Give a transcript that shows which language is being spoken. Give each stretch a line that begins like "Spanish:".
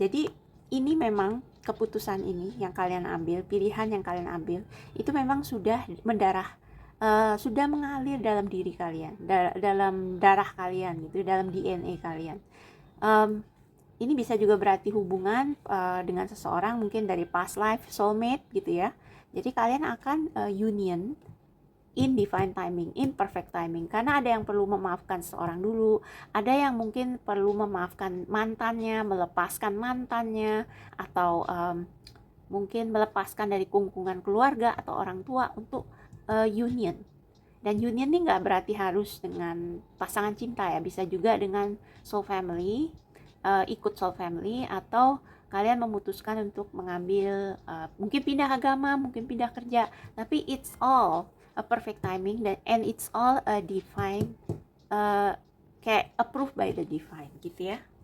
Indonesian: Jadi ini memang keputusan ini yang kalian ambil, pilihan yang kalian ambil, itu memang sudah mendarah, sudah mengalir dalam diri kalian, dalam darah kalian gitu, dalam DNA kalian. Ini bisa juga berarti hubungan dengan seseorang mungkin dari past life, soulmate gitu ya. Jadi kalian akan union
English: in divine timing, in perfect timing.
Indonesian: Karena ada yang perlu memaafkan seorang dulu, ada yang mungkin perlu memaafkan mantannya, melepaskan mantannya, atau mungkin melepaskan dari kungkungan keluarga atau orang tua untuk union. Dan union ini nggak berarti harus dengan pasangan cinta ya, bisa juga dengan soul family, ikut soul family, atau kalian memutuskan untuk mengambil mungkin pindah agama, mungkin pindah kerja, tapi
English: it's all a perfect timing and it's all a divine,
Indonesian: kayak
English: approved by the divine
Indonesian: gitu ya.